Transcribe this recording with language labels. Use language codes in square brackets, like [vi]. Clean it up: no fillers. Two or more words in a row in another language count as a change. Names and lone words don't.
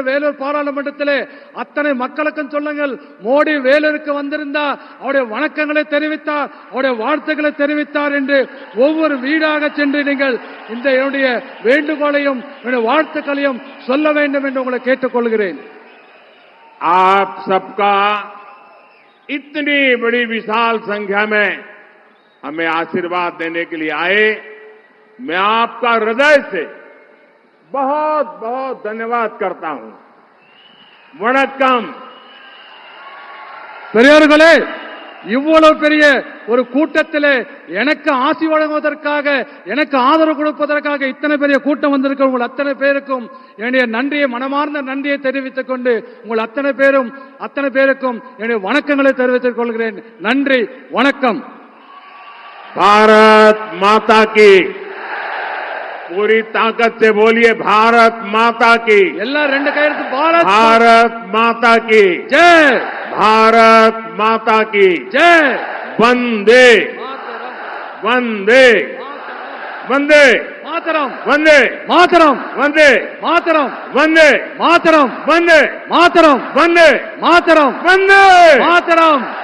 [ta] வேலூர் பாராளுமன்றத்திலே அத்தனை மக்களுக்கும் சொல்லுங்கள், மோடி வேலூருக்கு வந்திருந்தார், அவருடைய வணக்கங்களை தெரிவித்தார், அவருடைய வாழ்த்துக்களை தெரிவித்தார் என்று ஒவ்வொரு வீடாக சென்று நீங்கள் இந்த என்னுடைய வேண்டுகோளையும் என்னுடைய வாழ்த்துக்களையும் சொல்ல வேண்டும் என்று உங்களை கேட்டுக்கொள்கிறேன். [hi] आप सबका इतनी बड़ी विशाल संख्या में हमें आशीर्वाद देने के लिए आए, मैं आपका हृदय से बहुत बहुत धन्यवाद करता हूं। वणक्कम। [ta] பெரியோர்களே, இவ்வளவு பெரிய ஒரு கூட்டத்திலே எனக்கு ஆசி வழங்குவதற்காக, எனக்கு ஆதரவு கொடுப்பதற்காக இத்தனை பெரிய கூட்டம் வந்திருக்க உங்கள் அத்தனை பேருக்கும் என்னுடைய நன்றியை, மனமார்ந்த நன்றியை தெரிவித்துக் கொண்டு உங்கள் அத்தனை பேருக்கும் என்னுடைய வணக்கங்களை தெரிவித்துக் கொள்கிறேன். நன்றி, வணக்கம். [hi] भारत माता की। पूरी ताकत से बोलिए, भारत माता की। [ta] எல்லாரும் ரெண்டு கையெழுத்து. [hi] भारत माता की जय, भारत माता की जय, वंदे वंदे वंदे मातरम, वंदे मातरम, वंदे मातरम, वंदे मातरम, वंदे मातरम, वंदे मातरम, वंदे मातरम.